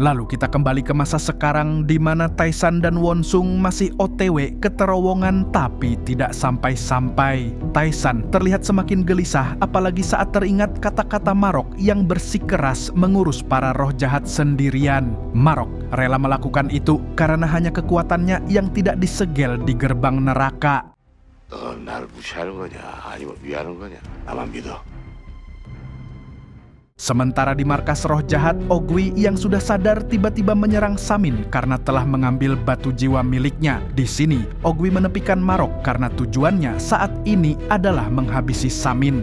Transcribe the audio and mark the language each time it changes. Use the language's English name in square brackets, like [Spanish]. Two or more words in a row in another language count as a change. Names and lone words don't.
[Indonesian] Lalu kita kembali ke masa sekarang di mana Tae-san dan Won-sung masih OTW ke terowongan tapi tidak sampai-sampai. Tae-san terlihat semakin gelisah apalagi saat teringat kata-kata Marok yang bersikeras mengurus para roh jahat sendirian. Marok rela melakukan itu karena hanya kekuatannya yang tidak disegel di gerbang neraka. [Korean] 너 날 무시하는 거냐 아니면 위하는 거냐 나만 믿어. [Indonesian] Sementara di markas roh jahat, Ogwi yang sudah sadar tiba-tiba menyerang Samin karena telah mengambil batu jiwa miliknya. Di sini, Ogwi menepikan Marok karena tujuannya saat ini adalah menghabisi Samin.